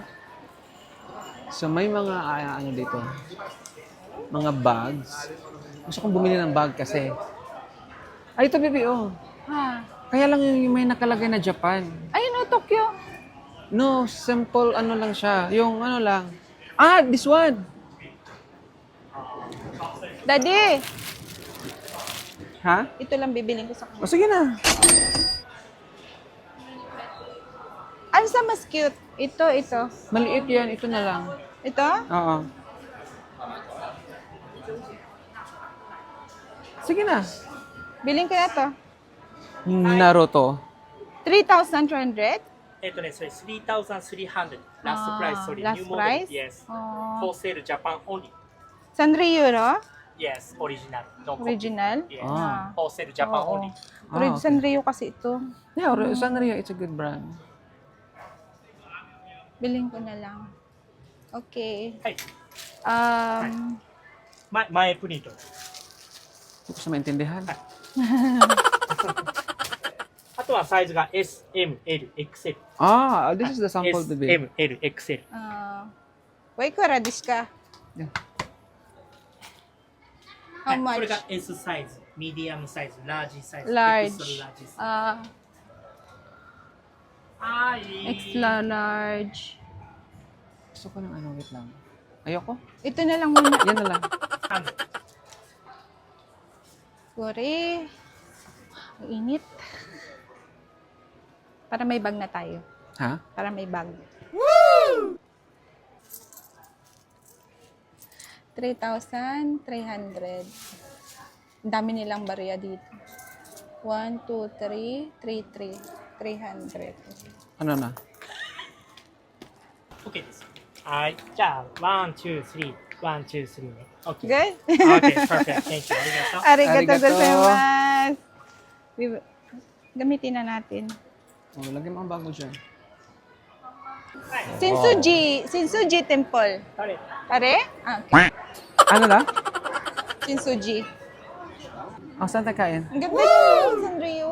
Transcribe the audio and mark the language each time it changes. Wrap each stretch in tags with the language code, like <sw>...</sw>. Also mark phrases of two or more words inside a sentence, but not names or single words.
<tl>So may mga ano dito, mga bags. Gusto kong bumili ng bag kasi. Ay, ito, baby, oh. Ha. Kaya lang yung may nakalagay na Japan. Ayun o, Tokyo. No, simple ano lang siya. Yung ano lang.</tl> <en>Ah, this one.</en> <tl>Daddy, Ha? ito lang bibiling ko sa kanya. O, sige na. Ano sa mas cute? Ito. Maliit yan. Ito na lang. Ito? Oo. Sige na. Biling ko na to. Naruto. 3,200?</tl> <en>それ3,300 last price, sorry, last new model. price? Yes. Oh. For sale Japan only. Sanri euro? Yes, original. No copy. Original? Yes. Ah. For sale Japan</en> <tl>Oo.</tl> <en>only. okay.</en> <tl>Sanrio kasi ito.</tl> <en>Yeah, Sanrio, it's a good brand.</en> <tl>Biling ko na lang.</tl> <en>Okay.</en> <ja>はい。 前プリント。</ja> <tl>Hindi ko siya maintindihan.</tl> <ja>あとはサイズが S, M, L, XL。</ja> <en>Ah, this is the sample, S, baby.</en> <ja>M, L, XL。</ja> <tl>Wait ko, radish ka.</tl> <en>Yeah. How</en> <ja>これ</ja> <en>much?</en> <ja>が S サイズ、ミディアムサイズ、ラージサイズ、</ja> <en>Large.</en> <ja>エクストララージサイズ。はい。</ja> <en>Extra large.</en> <tl>Gusto ko ng ano, wait lang. Ayoko. Ito na lang muna. Yan na lang. Sorry. Ang init. Para may bag na tayo. Ha? Para may bag. 3,300. Ang dami nilang barya dito. 1, 2, 3, 300. Ano na?</tl> <ja>OK です。はい。じゃあ、</ja> <en>one, two, three, one, two, three</en> <ja>ね。OK。</ja> <en>Good? OK, perfect. Thank you.</en> <ja>ありがとう。 Arigato Arigato. gozaimasu.</ja> <tl>Gamitin na natin. Oh, lagyan mo ang bago dyan. Shinsuji Temple.</tl> <ja>誰</ja> <tl>Pare? Ah, okay. Ano na? Shinsuji. Oh, saan tayo kain? Ang ganda yun, Sanrio.</tl>